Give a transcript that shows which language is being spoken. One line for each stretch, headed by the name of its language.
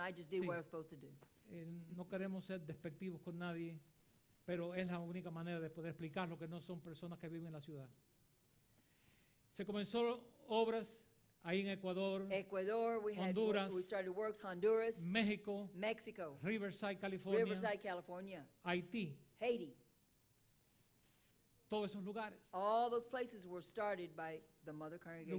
English: I just did
Spanish: Sí.
English: what I was supposed to do.
Spanish: No queremos ser despectivos con nadie, pero es la única manera de poder explicarlo, que no son personas que viven en la ciudad. Se comenzó obras ahí en Ecuador,
English: Ecuador, we had,
Spanish: Honduras,
English: we started works, Honduras,
Spanish: México,
English: Mexico,
Spanish: Riverside, California,
English: Riverside, California,
Spanish: Haití,
English: Haiti.
Spanish: todos esos lugares.
English: All those places were started by the Mother Congregation.